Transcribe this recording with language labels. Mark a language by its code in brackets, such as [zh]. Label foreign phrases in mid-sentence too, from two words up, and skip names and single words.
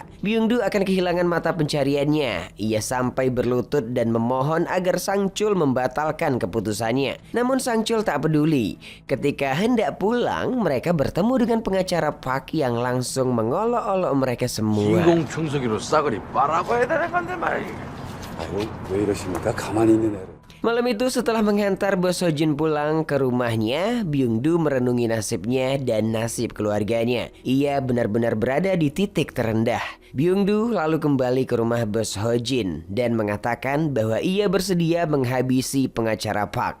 [id] Byung-do akan kehilangan mata pencariannya. Ia sampai berlutut dan memohon agar Sang Chul membatalkan keputusannya. Namun Sang Chul tak peduli. Ketika hendak pulang, mereka bertemu dengan pengacara Park yang langsung mengolok-olok mereka semua. [ko] 인공청소기로 싸그리 빨아고 해야 되는 건데 말이야. 아유, 왜 이러십니까? 가만히 있는 애를. [id] Malam itu setelah menghantar Bos Hojin pulang ke rumahnya, Byung-do merenungi nasibnya dan nasib keluarganya. Ia benar-benar berada di titik terendah. Byung-do lalu kembali ke rumah Bos Hojin dan mengatakan bahwa ia bersedia menghabisi pengacara Park.